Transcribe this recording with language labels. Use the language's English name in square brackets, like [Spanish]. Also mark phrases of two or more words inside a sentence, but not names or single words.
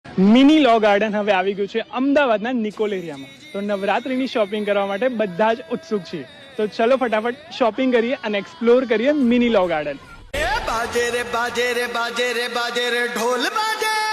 [Gujarati] મિની લો ગાર્ડન હવે આવી ગયું છે અમદાવાદના નિકોલ એરિયામાં. તો નવરાત્રીની શોપિંગ કરવા માટે બધા જ ઉત્સુક છીએ. તો ચલો ફટાફટ શોપિંગ કરીએ અને એક્સપ્લોર કરીએ મિની લો ગાર્ડન. [Hindi] बाजे रे बाजे रे बाजे रे बाजे रे ढोल बाजे